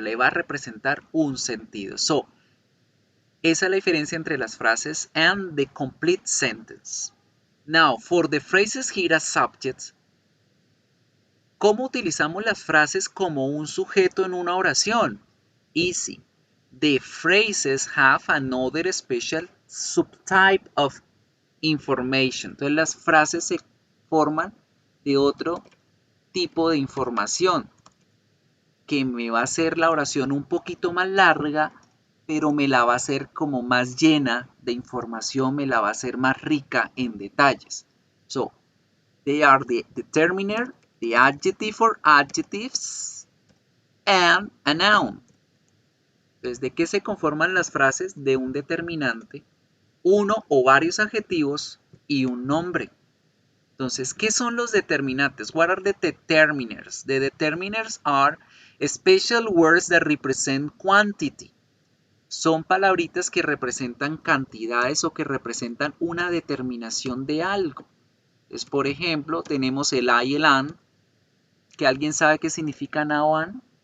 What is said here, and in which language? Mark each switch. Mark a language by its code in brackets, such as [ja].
[es] Le va a representar un sentido. So, esa es la diferencia entre las frases [en] and the complete sentence. Now, for the phrases here as subjects, [es] ¿cómo utilizamos las frases como un sujeto en una oración? [en] Easy. The phrases have another special subtype of information. [es] Entonces las frases se forman de otro tipo de información que me va a hacer la oración un poquito más larga, pero me la va a hacer como más llena de información, me la va a hacer más rica en detalles. [en] So, they are the determiner, the adjective or adjectives, and a noun. [es] Entonces, ¿de qué se conforman las frases? De un determinante, uno o varios adjetivos y un nombre. Entonces, ¿qué son los determinantes? [en] What are the determiners? The determiners are special words that represent quantity. [es] Son palabritas que representan cantidades o que representan una determinación de algo. Entonces, por ejemplo, tenemos el I y el an. ¿Que alguien sabe qué significa now an?